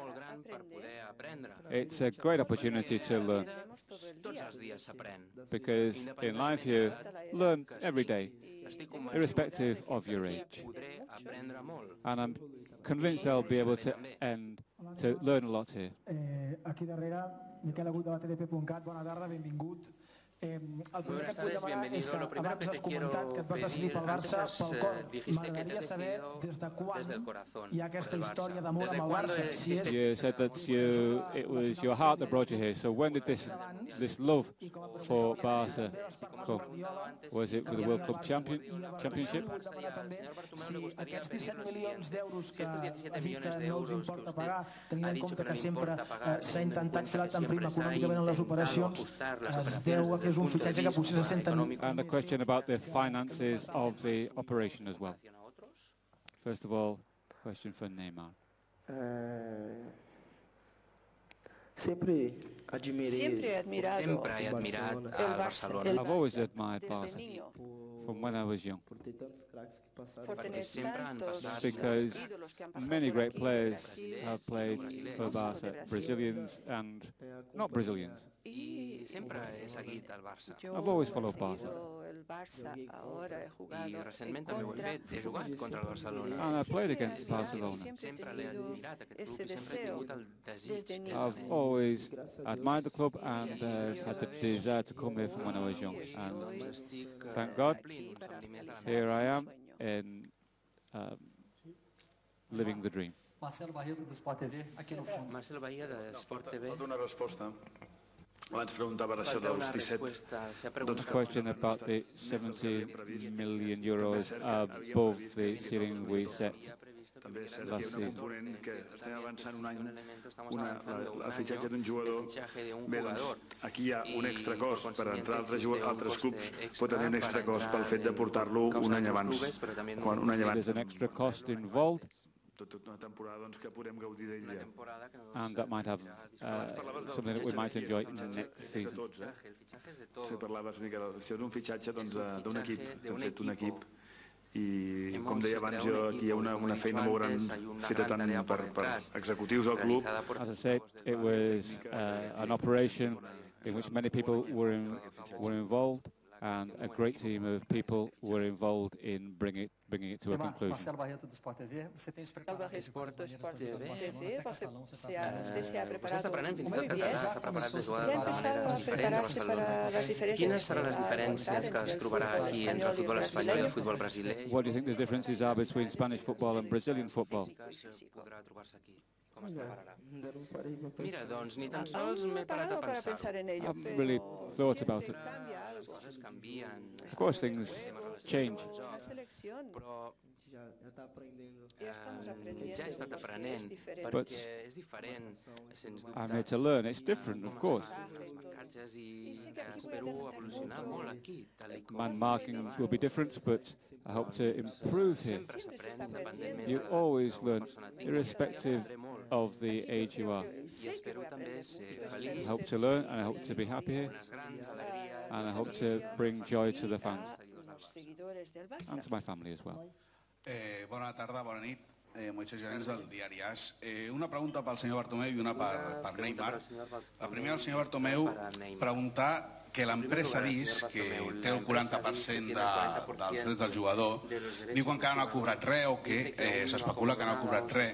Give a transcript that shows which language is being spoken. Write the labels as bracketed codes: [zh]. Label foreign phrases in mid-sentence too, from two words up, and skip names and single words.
[en] It's a great opportunity to learn, because in life you learn every day, irrespective of your age. And I'm convinced I'll be able to learn a lot here. [ca] Aquí darrere, Miquel Agut de la TDP.cat, bona tarda, benvingut. El primer que et vull demanar és que abans has comentat que et vas decidir pel Barça pel cor. M'agradaria saber des de quan hi ha aquesta història d'amor amb el Barça. [en] You said that it was your heart that brought you here. So when did this love for Barca come? Was it with the World Cup Championship? [ca] Si aquests 17 milions d'euros que ha dit que no els importa pagar, tenint en compte que sempre s'ha intentat fer tan prim econòmicament en les operacions, es deu a que és un fitxatge que potser se senten... [en] And a question about the finances of the operation as well. First of all, question for Neymar. [es] Sempre he admirado el Barcelona. [en] I've always admired Barca from when I was young, because many great players have played for Barca, Brazilians and not Brazilians. I've always followed Barca. And I played against Barcelona. I've always admired the club and had the desire to come here from when I was young. And thank God, here I am in living the dream. [pt] Marcelo Bahia do Sport TV, aqui no fundo. [es] Marcelo Bahia de Sport TV. [ca] Pot donar resposta. Abans preguntava això dels 17. [en] A question about the 70 million euros above the ceiling we set [ca] també és cert que hi ha un component que estem avançant un any, el fitxatge d'un jugador. Bé, doncs, aquí hi ha un extra cost per entrar a altres clubs, pot haver un extra cost pel fet de portar-lo un any abans. [en] There's an extra cost involved. [ca] Una temporada doncs, que podem gaudir d'ella. [en] And that might have something that we might enjoy next season. [ca] Si parlaves, Miquel, això és un fitxatge d'un equip, hem fet un equip, i com deia abans jo, aquí hi ha una feina molt gran feta tant per executius del club. [en] As I said, it was an operation in which many people were involved. and a great team of people were involved in bringing it to a conclusion. [pt] Marcelo Barreto do Sport TV, você tem se preparado do Sport TV, você se ha [ca] Vostè està [es] preparado [ca] aprenent fins i [es] muy [ca] tot [es] bien. [ca] català, s'ha preparat de jugar [es] Ya [ca] de [es] ha empezado a [ca] maneres diferents a [es] prepararse [ca] Barcelona. [es] para las diferencias. [ca] Quines seran les diferències que es trobarà aquí entre el futbol espanyol i el futbol brasiler? [en] What do you think the differences are between Spanish football and Brazilian football? [ca] Podrà trobar-se aquí. Com es prepararà? Mira, doncs, ni tan sols m'he parat a [es] para [ca] pensar-ho. [es] pensar en ello, [en] I haven't really thought about it. [ca] Les coses canvien. [en] Of course, things change. [es] Una selección. [ca] Però [es] Ya estamos aprendiendo. [ca] ja he estat aprenent, [en] But [ca] perquè és diferent, sens dubte. [en] I'm here to learn. It's different, of course. [ca] Els marcatges i espero evolucionar molt aquí, tal com [en] Man markings will be different, but I hope to improve here. [ca] sempre s'aprèn independentment [en] You always learn, irrespective of the age you are. [ca] i espero també ser [en] I [ca] feliç, [en] hope to learn, and I hope to be happy here, [ca] unes grans alegries [en] and I hope to bring joy to the fans [es] Los seguidores del Barça. [en] and to my family as well. [ca] Bona tarda, bona nit. Moisés Gerents del diari AS. Una pregunta pel senyor Bartomeu i una per Neymar. La primera, al senyor Bartomeu, preguntar que l'empresa DIS, que té el 40% dels drets del jugador, diu que encara no ha cobrat res o que s'especula que no ha cobrat res.